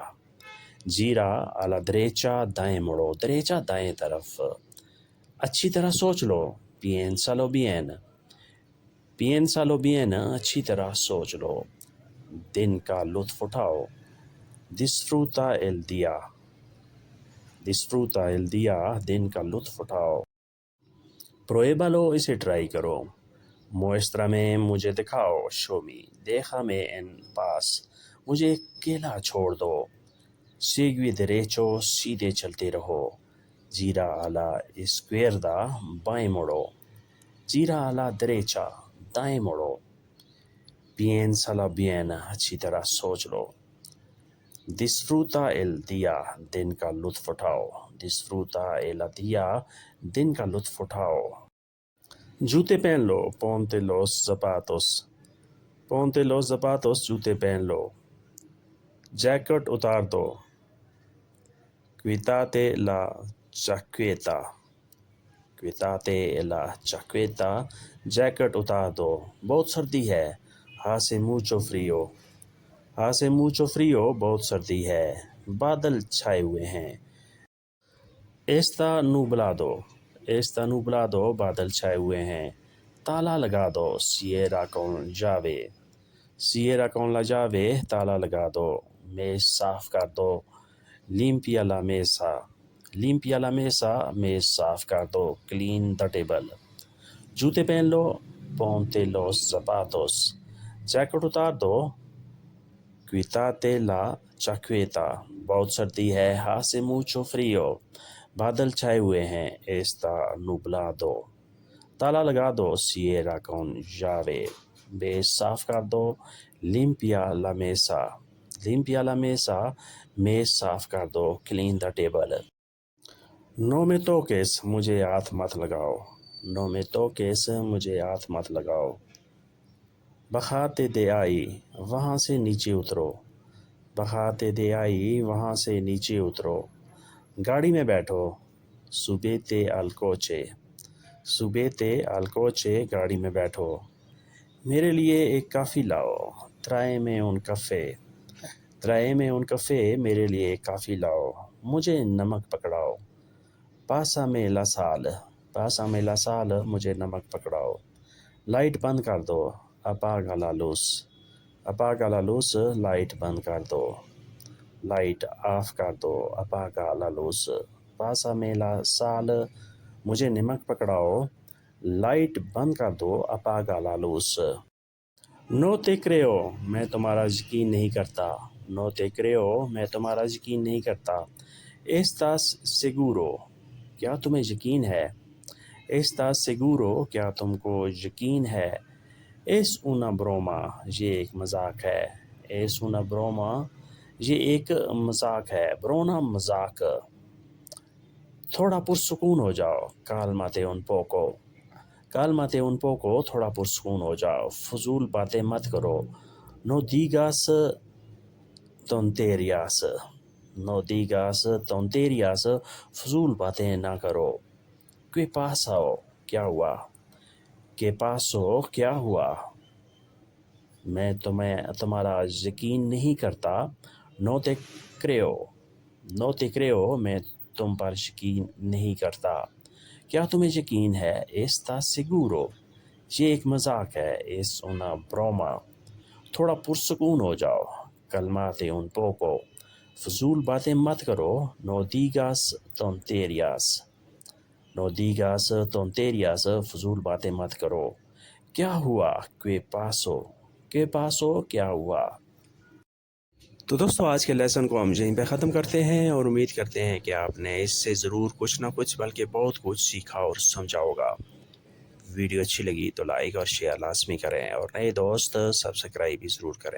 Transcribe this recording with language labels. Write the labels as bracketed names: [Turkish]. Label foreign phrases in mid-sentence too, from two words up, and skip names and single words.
[Spanish] Gira a la derecha, [Urdu] دائیں مڑو. Derecha دائیں طرف. اچھی طرح سوچ لو. [Spanish] Piénsalo bien. Piénsalo bien, [Urdu] اچھی طرح سوچ لو. دن کا لطف اٹھاؤ. [Spanish] Disfruta el día. Disfruta el día, [Urdu] دن کا لطف اٹھاؤ. Pruébalo, اسے ٹرائی کرو. Muéstrame, مجھے دکھاؤ. [English] Show me. [Spanish] Déjame en paz, [Urdu] مجھے اکیلا چھوڑ دو. [Spanish] Sigue derecho, [Urdu] سیدھے چلتے رہو. [Spanish] Gira a la izquierda, [Urdu] بائیں مڑو. [Spanish] Gira a la derecha, [Urdu] دائیں مڑو. [Spanish] Piénsalo bien, [Urdu] اچھی طرح سوچ لو. [Spanish] Disfruta el día, [Urdu] دن کا لطف اٹھاؤ. [Spanish] Disfruta el día, [Urdu] دن کا لطف اٹھاؤ. جوتے پہن لو. [Spanish] Ponte los zapatos. Ponte los zapatos, [Urdu] جوتے پہن لو. جیکٹ اتار دو. [Spanish] Quítate la chaqueta. Quítate la chaqueta, [Urdu] جیکٹ اتار دو. بہت سردی ہے. [Spanish] Hace mucho frío. Hace mucho frío, [Urdu] بہت سردی ہے. بادل چھائے ہوئے ہیں. [Spanish] Está nublado. Está nublado, [Urdu] بادل چھائے ہوئے ہیں. تالا لگا دو. [Spanish] Cierra con llave. Cierra con la llave, [Urdu] تالا لگا دو. میز صاف کر دو. [Spanish] Limpia la mesa. Limpia la mesa, [Urdu] میز صاف کر دو. [English] Clean the table. [Urdu] جوتے پہن لو. [Spanish] Ponte los zapatos. [Urdu] جیکٹ اتار دو. [Spanish] Quítate la chaqueta. [Urdu] بہت سردی ہے. [Spanish] Hace mucho frío. [Urdu] بادل چھائے ہوئے ہیں. [Spanish] Está nublado. [Urdu] تالا لگا دو. [Spanish] Cierra con llave. [Urdu] میز صاف کر دو. [Spanish] Limpia la mesa. Limpia la mesa, [Urdu] میز صاف کر دو. [English] Clean the table. [Spanish] No me toques, [Urdu] مجھے ہاتھ مت لگاؤ. [Spanish] No me toques, [Urdu] مجھے ہاتھ مت لگاؤ. [Spanish] Bájate de ahí, [Urdu] وہاں سے نیچے اترو. [Spanish] Bájate de ahí, [Urdu] وہاں سے نیچے اترو. گاڑی میں بیٹھو. [Spanish] subete al coche, subete al coche, [Urdu] گاڑی میں بیٹھو. میرے لیے ایک کافی لاؤ. [Spanish] tráeme un café, tráeme un café, [Urdu] میرے لیے ایک کافی لاؤ. مجھے نمک پکڑاؤ. [Spanish] pásame la sal, pásame la sal, [Urdu] مجھے نمک پکڑاؤ. لائٹ بند کر دو. [Spanish] apaga la luz, apaga la luz, [Urdu] لائٹ بند کر دو. لائٹ آف کر دو. [Spanish] apaga la luz, pásame la sal, [Urdu] مجھے نمک پکڑاؤ. لائٹ بند کر دو. [Spanish] apaga la luz. No te creo, [Urdu] میں تمہارا یقین نہیں کرتا. [Spanish] No te creo, [Urdu] میں تمہارا یقین نہیں کرتا. [Spanish] Estás seguro, [Urdu] کیا تمہیں یقین ہے. [Spanish] Estás seguro, [Urdu] کیا تم کو یقین ہے. [Spanish] Es una broma, [Urdu] یہ ایک مذاق ہے. [Spanish] Es una broma, [Urdu] یہ ایک مذاق ہے. Broma مذاق. تھوڑا پرسکون ہو جاؤ. [Spanish] Cálmate un poco, cálmate un poco, [Urdu] تھوڑا پرسکون ہو جاؤ. فضول باتیں مت کرو. [Spanish] No digas tonterías, no digas tonterías, [Urdu] فضول باتیں نہ کرو. [Spanish] ¿Qué pasa? [Urdu] کیا ہوا. [Spanish] ¿Qué pasó? [Urdu] کیا ہوا. میں تمہارا یقین نہیں کرتا. [Spanish] No te creo, no te creo, [Urdu] میں تم پر یقین نہیں کرتا. کیا تمہیں یقین ہے. [Spanish] Estás seguro, [Urdu] یہ ایک مذاق ہے. [Spanish] Es una broma, [Urdu] تھوڑا پرسکون ہو جاؤ. [Spanish] Cálmate un poco, [Urdu] فضول باتیں مت کرو. [Spanish] No digas tonterías, no digas tonterías, [Urdu] فضول باتیں مت کرو. کیا ہوا. [Spanish] ¿Qué pasó? ¿Qué pasó? [Urdu] کیا ہوا. تو دوستو آج کے لیسن کو ہم یہیں پہ ختم کرتے ہیں اور امید کرتے ہیں کہ آپ نے اس سے ضرور کچھ نہ کچھ بلکہ بہت کچھ سیکھا اور سمجھا ہوگا. ویڈیو اچھی لگی تو لائک اور شیئر لازمی کریں اور نئے دوست سبسکرائب بھی ضرور کریں.